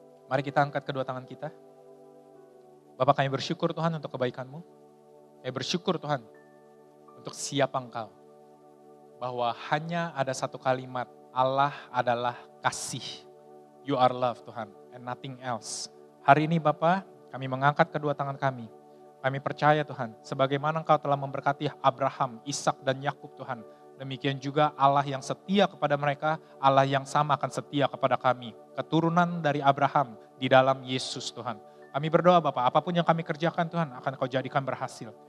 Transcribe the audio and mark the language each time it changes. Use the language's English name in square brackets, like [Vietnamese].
[Indonesian] Mari kita angkat kedua tangan kita. Bapak kami bersyukur Tuhan untuk kebaikan-Mu. Kami bersyukur Tuhan untuk siapa Engkau. Bahwa hanya ada satu kalimat, Allah adalah kasih. [English] You are love [Indonesian] Tuhan, [English] and nothing else. [Indonesian] Hari ini Bapak, kami mengangkat kedua tangan kami. Kami percaya Tuhan, sebagaimana Engkau telah memberkati Abraham, Ishak dan Yakub Tuhan. Demikian juga Allah yang setia kepada mereka, Allah yang sama akan setia kepada kami. Keturunan dari Abraham di dalam Yesus Tuhan. Kami berdoa Bapak, apapun yang kami kerjakan Tuhan akan Kau jadikan berhasil.